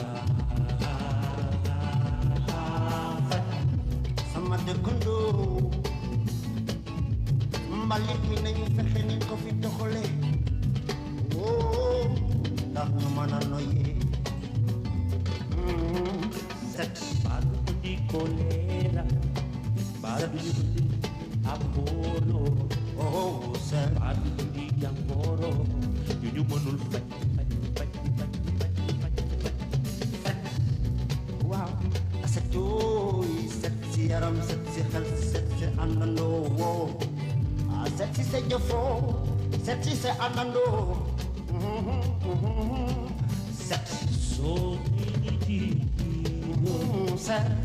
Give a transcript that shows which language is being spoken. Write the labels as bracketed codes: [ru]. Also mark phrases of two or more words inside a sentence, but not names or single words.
[wo] sama dëkkandoo mbalit mi nañu fexe ni ko fi doxale ndax ñu mën a noyyee badu di kolera, badu di Apollo, badu di Jangoro, ñu mënul faj. waaw set yooyu set si yaram set si xel set si àndandoo set si sa jëfoo set si sa àndandoo set [en] So many [wo] set